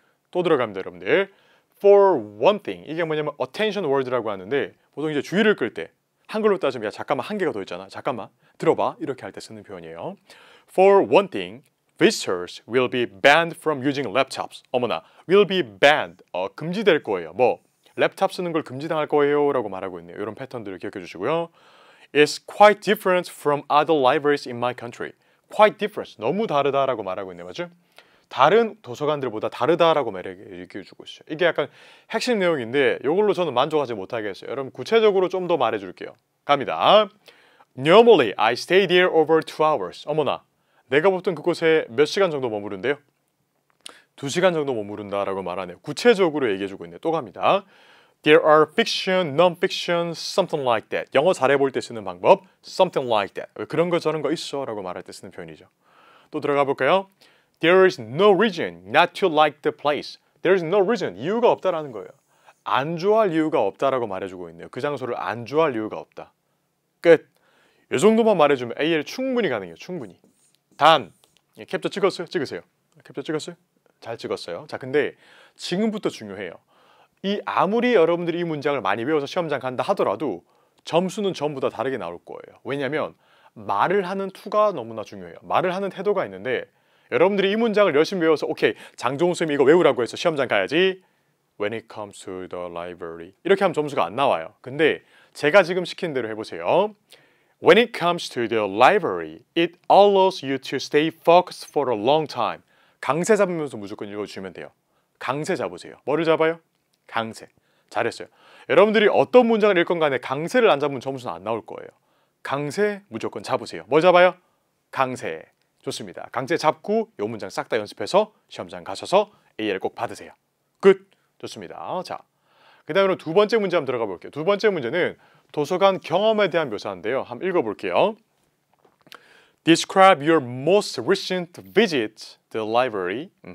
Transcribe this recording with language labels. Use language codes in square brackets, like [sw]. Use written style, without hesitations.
[ko] 또 들어갑니다 여러분들. [en] For one thing, [ko] 이게 뭐냐면 attention word라고 하는데 보통 이제 주의를 끌 때 한글로 따지면 야 잠깐만 한 개가 더 있잖아. 잠깐만 들어봐 이렇게 할 때 쓰는 표현이에요. [en] For one thing, visitors will be banned from using laptops. [ko] 어머나, [en] will be banned, [ko] 금지될 거예요. 뭐 랩탑 쓰는 걸 금지당할 거예요 라고 말하고 있네요. 이런 패턴들을 기억해 주시고요. [en] It's quite different from other libraries in my country. Quite different, [ko] 너무 다르다라고 말하고 있네요. 맞죠? 다른 도서관들보다 다르다라고 얘기해 주고 있어요. 이게 약간 핵심 내용인데 이걸로 저는 만족하지 못하겠어요. 여러분 구체적으로 좀 더 말해 줄게요. 갑니다. [en] Normally I stay there over 2 hours. [ko] 어머나, 내가 보통 그곳에 몇 시간 정도 머무른대요? 2시간 정도 머무른다라고 말하네요. 구체적으로 얘기해 주고 있네요. 또 갑니다. [en] There are fiction, non-fiction, something like that. [ko] 영어 잘해볼 때 쓰는 방법, [en] something like that. [ko] 그런 거 저런 거 있어 라고 말할 때 쓰는 표현이죠. 또 들어가 볼까요? [en] There is no reason not to like the place. There is no reason, [ko] 이유가 없다라는 거예요. 안 좋아할 이유가 없다라고 말해주고 있네요. 그 장소를 안 좋아할 이유가 없다. 끝. 이 정도만 말해주면 AL 충분히 가능해요. 충분히. 단, 캡처 찍었어요? 찍으세요. 캡처 찍었어요? 잘 찍었어요. 자, 근데 지금부터 중요해요. 아무리 여러분들이 이 문장을 많이 외워서 시험장 간다 하더라도 점수는 전부 다 다르게 나올 거예요. 왜냐하면 말을 하는 투가 너무나 중요해요. 말을 하는 태도가 있는데 여러분들이 이 문장을 열심히 외워서 오케이, 장종훈 쌤이 이거 외우라고 해서 시험장 가야지. [en] When it comes to the library [ko] 이렇게 하면 점수가 안 나와요. 근데 제가 지금 시킨 대로 해보세요. [en] When it comes to the library, it allows you to stay focused for a long time. [ko] 강세 잡으면서 무조건 읽어주시면 돼요. 강세 잡으세요. 뭐를 잡아요? 강세. 잘했어요. 여러분들이 어떤 문장을 읽건 간에 강세를 안 잡으면 점수는 안 나올 거예요. 강세 무조건 잡으세요. 뭐 잡아요? 강세. 좋습니다. 강세 잡고 이 문장 싹 다 연습해서 시험장 가셔서 AL 꼭 받으세요. 끝. 좋습니다. 자, 그 다음으로 두 번째 문제 한번 들어가 볼게요. 두 번째 문제는 도서관 경험에 대한 묘사인데요. 한번 읽어볼게요. [en] Describe your most recent visit to the library.